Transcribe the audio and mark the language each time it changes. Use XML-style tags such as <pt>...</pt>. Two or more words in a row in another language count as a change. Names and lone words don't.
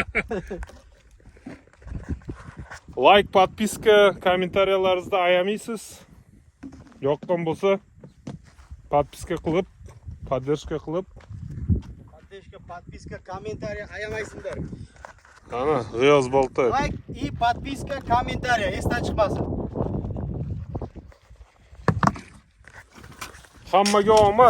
<uz>Like, podpiska, kommentariyalarınızda ayamaysiz. Yoqqan bo'lsa, podpiska qilib, podдержка qilib,</uz> <ru>Подписка, комментарий</ru> <uz>ayamaysizlar. ana G'iyos Boltayev. Like</uz> <ru>и подписка, комментарий</ru> <uz>esdan chiqmasin. Hammaga omad.</uz>